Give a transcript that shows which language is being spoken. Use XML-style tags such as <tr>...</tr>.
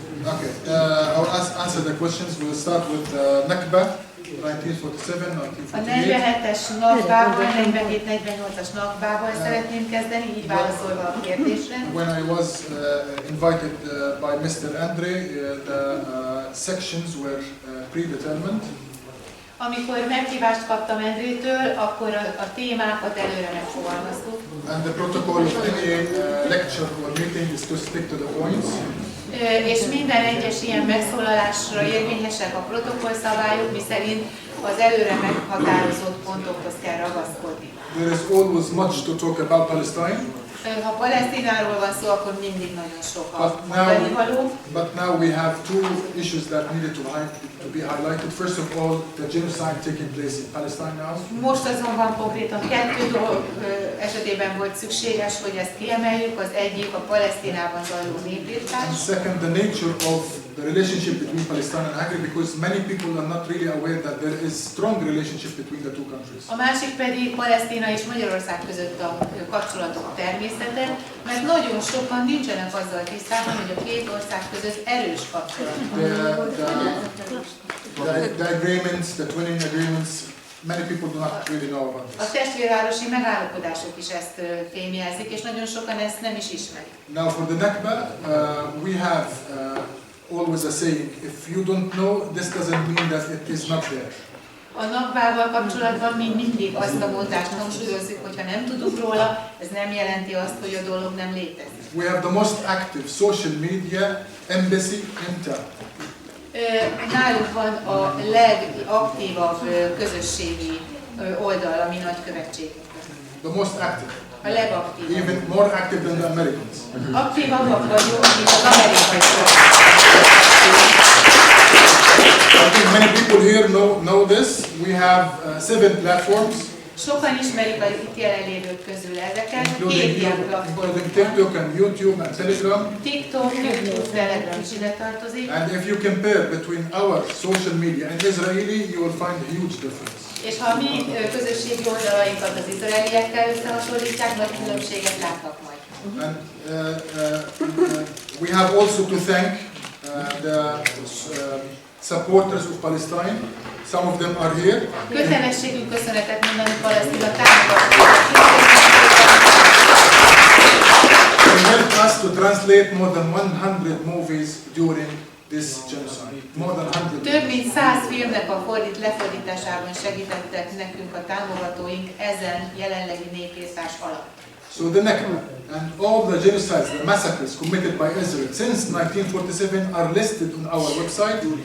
<en>Okay, I'll answer the questions. We'll start with Nakba, 1947, A 1948.</en> <hu>47-es Nakbával, 47-48-as Nakbával szeretném kezdeni, így válaszolva a kérdésre.</hu> <en>When I was invited by Mr. Andre, the sections were predetermined.</en> <hu>Amikor meghívást kaptam Endrétől, akkor a témákat előre megfogalmaztuk.</hu> <en>And the protocol of any lecture or meeting is to stick to the points.</en> <hu>És minden egyes ilyen megszólalásra érvényesek a protokollszabályok, miszerint az előre meghatározott pontokhoz kell ragaszkodni.</hu> <en>There is always much to talk about Palestine.</en> <hu>Ha Palesztináról van szó, akkor mindig nagyon sok a mondani való.</hu> <en>But now we have two issues that needed to be highlighted. First of all, the genocide taking place in Palestine now.</en> <hu>Most azonban konkrétan 2 dolog esetében volt szükséges, hogy ezt kiemeljük. Az egyik a Palesztinában zajló népirtás.</hu> <en>And second, the nature of the relationship between Palestine and Hungary, because many people are not really aware that there is strong relationship between the two countries.</en> <hu>A másik pedig Palesztina és Magyarország között a kapcsolatok természete, mert nagyon sokan nincsenek azzal tisztában, hogy a két ország között erős kapcsolatok.</hu> <en>The agreements, the twinning agreements, many people do not really know about this.</en> <hu>A testvérvárosi megállapodások is ezt fémjelzik, és nagyon sokan ezt nem is ismerik.</hu> <en>Now for the Nakba, we have always a saying, if you don't know, this doesn't mean that it is not there.</en> <hu>A Nakbával kapcsolatban mi mindig azt a mondást hangsúlyozzuk, hogy ha nem tudunk róla, ez nem jelenti azt, hogy a dolog nem létezik.</hu> <en>We have the most active social media embassy in town.</en> <hu>Nálunk van a legaktívabb közösségi oldal a mi nagykövetségünkön.</hu> <en>The most active.</en> <hu>A legaktívabb.</hu> <en>Even more active than the Americans.</en> <hu>Aktívabbak vagyunk, mint az amerikaiak.</hu> <en>I think many people here know this. We have 7 platforms.</en> <hu>Sokan ismerik az itt jelenlévők közül ezeket. 7 ilyen platform.</hu> <en>TikTok and YouTube and Telegram.</en> <hu>TikTok, YouTube, Telegram is ide tartozik.</hu> <en>And if you compare between our social media and Israeli, you will find a huge difference.</en> <hu>És ha mi közösségi oldalainkat az izraeliekkel összehasonlítják, nagy különbséget látnak majd.</hu> <en>And we have also to thank the supporters of Palestine. Some of them are here.</en> <hu>Kötelességünk köszönetet mondani Palesztina támogatóknak.</hu> <en>They helped us to translate more than 100 movies during this genocide. More than 100.</en> <hu>Több mint 100 filmnek a lefordításában segítettek nekünk a támogatóink ezen jelenlegi népírtás alatt.</hu> <en>So the Nakba and all the genocides, the massacres committed by Israel since 1947 are listed on our website.</en>